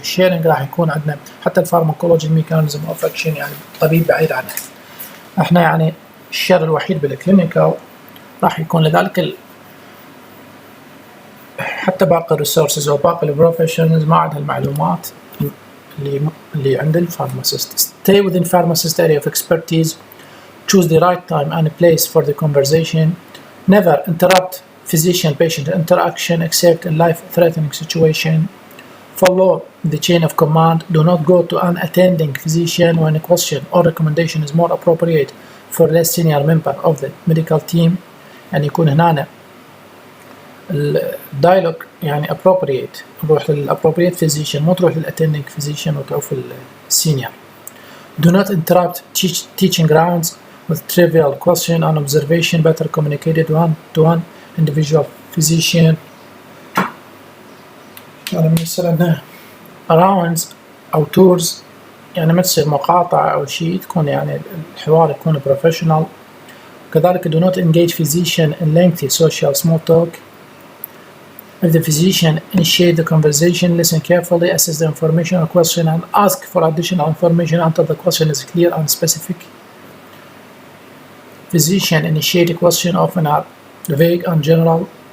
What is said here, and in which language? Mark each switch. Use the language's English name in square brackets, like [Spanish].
[Arabic] الشيرنج راح يكون عندنا حتى الفارماكولوجي ميكانيزم أوف أكشن، يعني طبيب بعيد عنه إحنا يعني الشير الوحيد بالكلينيكال راح يكون. لذلك حتى باقي الريسورسز أو باقي البروفيشنز ما عندها المعلومات اللي عند الفارماسيست. [English] Stay within pharmacist area of expertise. Choose the right time and place for the conversation. Never interrupt physician-patient interaction except in life-threatening situation. Follow the chain of command. Do not go to an attending physician when a question or recommendation is more appropriate for less senior member of the medical team. [Arabic] يعني يكون هنا الدايلوج يعني appropriate، نروح للappropriate physician مو تروح لل [English] attending physician [Arabic] وتعوف السينيور. [English] Do not interrupt teaching rounds with trivial question and observation. Better communicated one-to-one individual physician. [Arabic] يعني من يصير rounds أو tours، يعني ما تصير مقاطعة أو شيء، تكون يعني الحوار يكون professional. كذلك [English] do not engage physician in lengthy social small talk. If the physician initiate the conversation, listen carefully, assess the information or question, and ask for additional information until the question is clear and specific. Physician initiate a question often are vague and general.